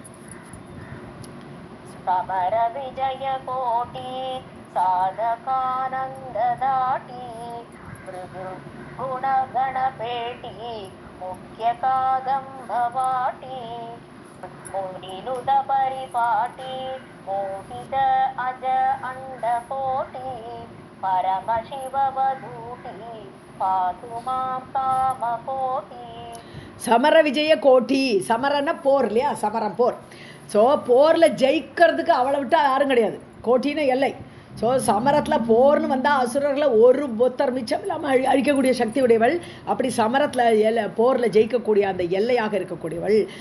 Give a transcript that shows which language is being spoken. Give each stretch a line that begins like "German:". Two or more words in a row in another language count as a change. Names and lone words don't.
Sanskrit: समर विजय कोटि साधकानन्ददाटी मृदु गुण गणपेटी मुख्य कादम्बवाटी मुनिनुद परिपाटी मोहित अज अण्डकोटि परम शिव वधूटी पातु मां कामकोटि. समर विजय कोटि,
Tamil: சமரன போர் இல்லையா, சமரம் போர். ஸோ போரில் ஜெயிக்கிறதுக்கு அவளை விட்டால் யாரும் கிடையாது. கோட்டின்னு எல்லை. ஸோ சமரத்தில் போர்னு வந்தால் அசுரர்களை ஒரு ஒத்தர் மிச்சம் இல்லாமல் அழிக்கக்கூடிய சக்தி உடையவள். அப்படி சமரத்தில் போரில் ஜெயிக்கக்கூடிய அந்த எல்லையாக இருக்கக்கூடியவள்.